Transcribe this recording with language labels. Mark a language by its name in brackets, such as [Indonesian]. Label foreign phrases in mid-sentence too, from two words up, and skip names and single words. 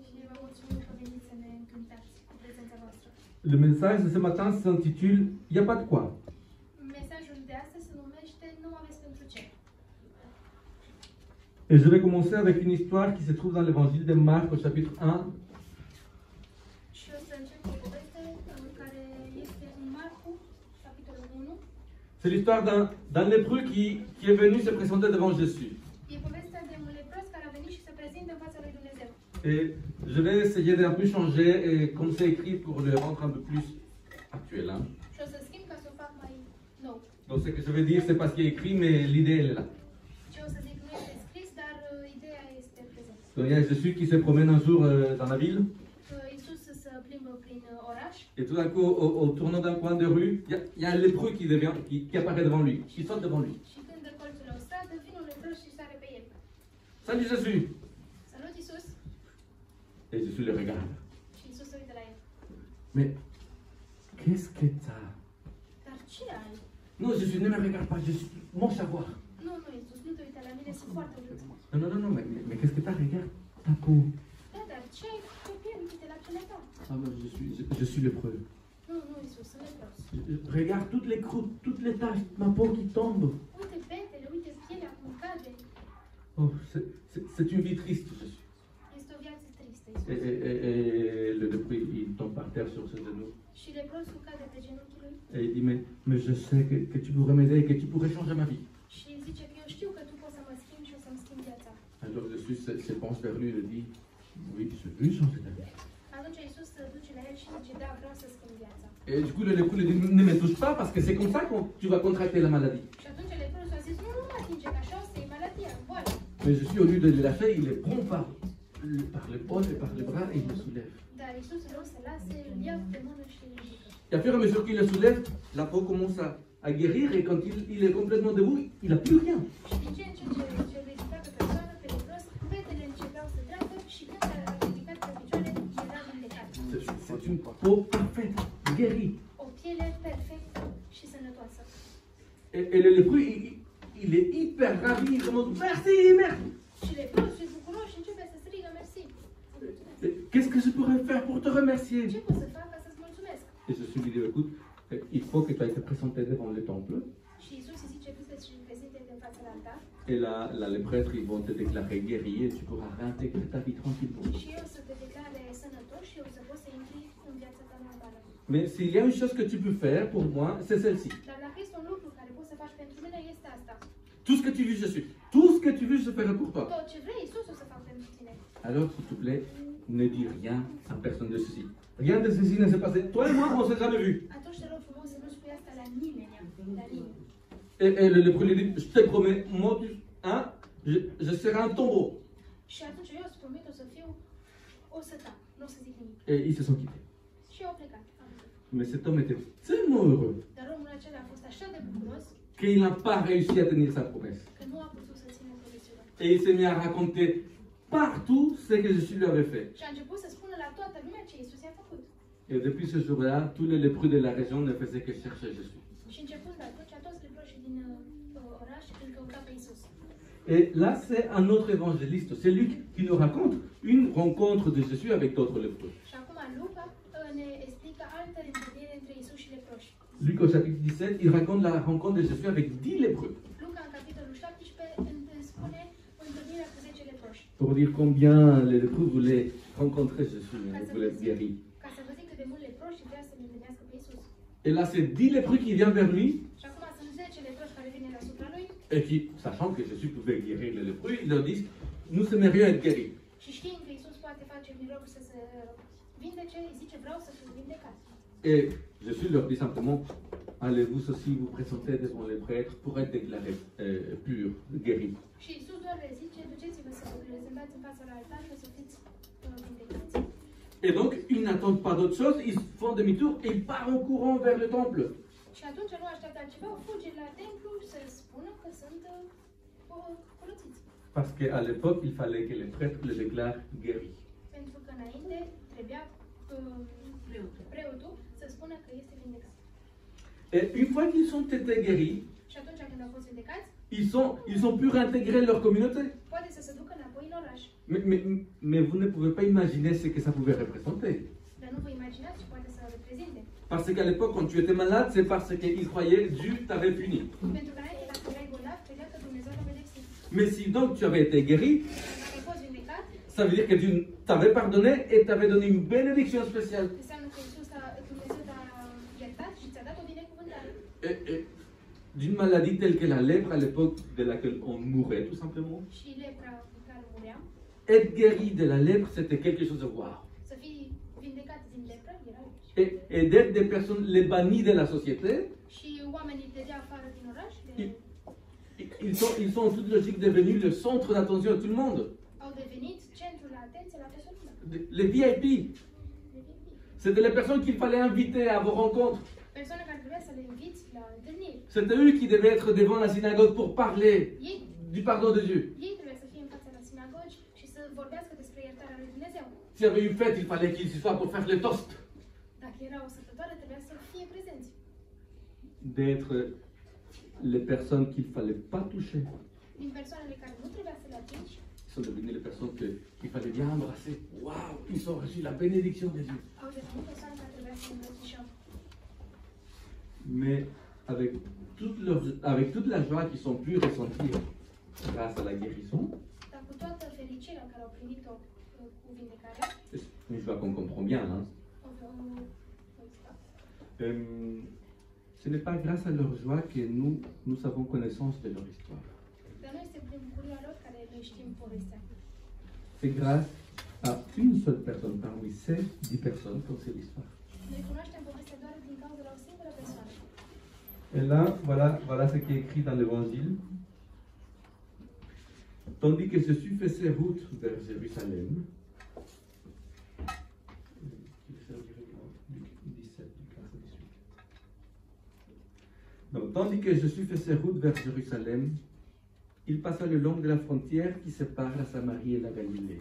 [French] Le message de ce matin s'intitule « Il n'y a pas de quoi ». Et je vais commencer avec une histoire qui se trouve dans l'évangile de Marc au chapitre 1. [Romanian] o să încep o poveste care este în Marcu, capitolul 1. [French] C'est l'histoire d'un lépreux qui est venu se présenter devant Jésus. [Romanian] E povestea de un lepros care a venit și se prezintă în fața lui Dumnezeu. [French] Et je vais essayer d'un peu changer, et comme c'est écrit, pour le rendre un peu plus actuel. Hein. [Romanian] Și o să schimb ca să o fac mai nou. [French] Donc ce que je vais dire, c'est pas ce qui est écrit, mais l'idée, elle est là. [Romanian] Ce o să zic nu este scris, dar ideea este prezentă. [French] Donc il y a Jésus qui se promène un jour dans la ville. [Romanian] Iisus se plimbă prin oraș. [French] Et tout d'un coup, au tournant d'un coin de rue, il y a un lépreux qui apparaît devant lui, qui saute devant lui. [Romanian] Și când de colțul o stradă, vine un lepros și sare pe el. [French] Salut Jésus! [Romanian] Salut Iisus! [French] Et Jésus le regarde. [Romanian] Și Iisus se uită la el. [French] Mais qu'est-ce que t'as? [Romanian] Dar ce ai? [French] Non, Jésus, ne me regarde pas, je suis mon savoir. [Romanian] Nu, Iisus, nu te uita la mine, sunt foarte urât. [French] Non, mais qu'est-ce que t'as? Regarde ta peau. [Romanian] Da, dar ce ai pe piele? Uite la pielea ta. [French] Ah, ben, je suis lépreux. [Romanian] Nu, Iisus, sunt lepros. [French] Regarde toutes les croûtes, toutes les taches, ma peau qui tombe. [Romanian] Uite petele, uite pielea cum cade. [French] Oh, c'est une vie triste, Jésus. [Romanian] Este o viață tristă, [French] Et [Romanian] Iisus. [French] le lépreux, il tombe par terre sur ses genoux. [Romanian] Și leprosul cade pe genunchii lui. [French] Et il dit, mais je sais que tu pourrais m'aider, que tu pourrais changer ma vie. [Romanian] Și zice că eu știu că tu poți să mă schimbi și o să-mi schimbi viața. [French] Alors Jésus se penche vers lui et lui dit, oui, je veux changer ta vie. [Romanian] Atunci Iisus se duce la el și zice, da, vreau să schimb viața. [French] Et du coup, le lépreux lui dit, ne me touche pas parce que c'est comme ça que tu vas contracter la maladie. [Romanian] Și atunci leprosul a zis, nu mă atinge, că așa o să iei maladia, boală. [French] Mais Jésus, au lieu de le lâcher, il le prend par l'épaule et par les bras et il le soulève. [Romanian] Dar Iisus, în loc să lase, îl ia de mână și îl ridică. [French] Et à fur et à mesure qu'il le soulève, la peau commence à guérir et quand il est complètement debout, il n'a plus rien. [Romanian] Și din ce în ce ridica pe persoană, pe lepros, fetele începeau să treacă și când a ridicat pe picioare, era vindecat. [French] C'est une peau parfaite, guérie. [Romanian] O piele perfectă și sănătoasă. [French] Et le lépreux, il est hyper ravi, il demande merci, merci. [Romanian] Și leprosul e bucuros și începe să strigă mersi. [French] Qu'est-ce que je pourrais faire pour te remercier? [Romanian] Ce pot să fac ca să-ți mulțumesc? [French] Et Jésus lui dit, écoute, il faut que tu ailles te présenter devant le temple. [Romanian] Și Iisus îi zice, du să-ți prezinte din fața la altar. [French] Et là, les prêtres, ils vont te déclarer guéri et tu pourras réintégrer ta vie tranquillement. [Romanian] Și eu să te declare sănătos și eu să poți să intri în viața ta normală. [French] Mais s'il y a une chose que tu peux faire pour moi, c'est celle-ci. [Romanian] Dar dacă este un lucru care poți să faci pentru mine, este asta. [French] Tout ce que tu veux, je suis. Tout ce que tu veux, je ferai pour toi. [Romanian] Tot ce vrei, Iisus o să fac pentru tine. [French] Alors, s'il te plaît, ne dis rien à personne de ceci. Rien de ceci ne s'est passé. Toi et moi, on s'est jamais vus. [Romanian] Atunci te rog frumos să nu spui asta la nimeni, la nimeni. [French] Et le lépreux lui dit, je te promets, moi, hein, je serai un tombeau. [Romanian] Și atunci eu îți promit o să fiu o săta, nu o să zic nimic. [French] Et ils se sont quittés. [Romanian] Și eu au plecat. [French] Mais cet homme était tellement heureux [Romanian] Dar omul acela a fost așa de bucuros [French] qu'il n'a pas réussi à tenir sa promesse. [Romanian] că nu a putut să țină promisiunea. [French] Et il s'est mis à raconter partout ce que Jésus lui avait fait. [Romanian] Și a început să spună la toată lumea ce Iisus i-a făcut. [French] Et depuis ce jour-là, tous les lépreux de la région ne faisaient que chercher Jésus. [Romanian] Și începând de atunci, toți leproșii din oraș îl căutau pe Iisus. [French] Et là, c'est un autre évangéliste, c'est Luc, qui nous raconte une rencontre de Jésus avec d'autres lépreux. [Romanian] Și acum Luca ne explică altă întâlnire între Iisus și leproși. [French] Luc au chapitre 17, il raconte la rencontre de Jésus avec 10 lépreux. [Romanian] Luca în capitolul 17 spune întâlnirea cu 10 leproși. [French] Pour dire combien les lépreux voulaient rencontrer Jésus, voulaient être guéris. [Romanian] Ca să vă zic cât de mult leproși vrea să ne întâlnească pe Iisus. [French] Et là, c'est 10 lépreux qui viennent vers lui. [Romanian] Și acum sunt 10 leproși care vin deasupra lui. [French] Et qui, sachant que Jésus pouvait guérir les lépreux, ils leur disent, nous aimerions être guéris. [Romanian] Și știind că Iisus poate face miracol să se vindece, îi zice, vreau să fiu vindecat. [French] Et Jésus leur dit simplement, allez vous aussi vous présenter devant les prêtres pour être déclarés purs, guéris. [Romanian] Și Iisus doar le zice, duceți-vă să vă prezentați în fața la altar și să fiți vindecați. [French] Et donc, ils n'attendent pas d'autre chose, ils font demi-tour et ils partent en courant vers le temple. [Romanian] Și atunci nu așteaptă altceva, fuge la templu să spună că sunt curățiți. [French] Parce qu'à l'époque, il fallait que les prêtres les déclarent guéris. [Romanian] Pentru că înainte trebuia preotul să spună că este vindecat. [French] Et une fois qu'ils sont été guéris, [Romanian] Și atunci când au fost vindecați, [French] ils ont pu réintégrer leur communauté. [Romanian] poate să se ducă înapoi în oraș. [French] Mais vous ne pouvez pas imaginer ce que ça pouvait représenter. [Romanian] Dar nu vă imaginați ce poate să reprezinte. [French] Parce qu'à l'époque, quand tu étais malade, c'est parce qu'ils croyaient que Dieu t'avait puni. [Romanian] Pentru că înainte, dacă erai bolnav, credea că Dumnezeu te pedepsit. [French] Mais si donc tu avais été guéri, [Romanian] Dacă ai fost vindecat, [French] Ça veut dire que tu t'avais pardonné et t'avais donné une bénédiction spéciale. [Romanian] Înseamnă că Dumnezeu te-a iertat și ți-a dat o binecuvântare. [French] Et d'une maladie telle que la lèpre à l'époque de laquelle on mourait tout simplement. [Romanian] Și lepra cu care muream, [French] Être guéri de la lèpre, c'était quelque chose de wow. [Romanian] să fii vindecat din lepră, era [French] Et d'être des personnes les bannies de la société, [Romanian] și oamenii te dea afară din oraș, [French] ils sont en toute logique devenus le centre d'attention de tout le monde. [Romanian] au devenit centrul atenției la toată lumea. [French] Les VIP. C'était les personnes qu'il fallait inviter à vos rencontres. [Romanian] Persoane care trebuia să le inviți la întâlniri. [French] C'était eux qui devaient être devant la synagogue pour parler du pardon de Dieu. [Romanian] Ei trebuia să fie în fața la sinagogi și să vorbească despre iertarea lui Dumnezeu. [French] S'il y avait une fête, il fallait qu'ils y soient pour faire les toasts. [Romanian] Dacă era o sărbătoare, trebuia să fie prezenți. [French] D'être les personnes qu'il ne fallait pas toucher. [Romanian] Din persoanele care nu trebuia să le atingi, [French] Ils sont devenus les personnes qu'il fallait bien embrasser. Waouh, ils ont reçu la bénédiction de Dieu. [Romanian] au devenit persoane care trebuia să îmbrățișăm. [French] Mais avec toute la joie qu'ils ont pu ressentir grâce à la guérison, [Romanian] Dar cu toată fericirea care au primit-o cu vindecarea, [French] une joie qu'on comprend bien, hein, ce n'est pas grâce à leur joie que nous avons connaissance de leur histoire. [Romanian] dar nu este prin bucuria lor care noi știm povestea. [French] C'est grâce à une seule personne parmi ces 10 personnes qu'on sait l'histoire. [Romanian] Noi cunoaștem povestea doar din cauza la o singură persoană. [French] Et là, voilà ce qui est écrit dans l'Évangile. Tandis que Jésus faisait route vers Jérusalem, donc, tandis que Jésus faisait route vers Jérusalem, il passa le long de la frontière qui sépare la Samarie et la Galilée.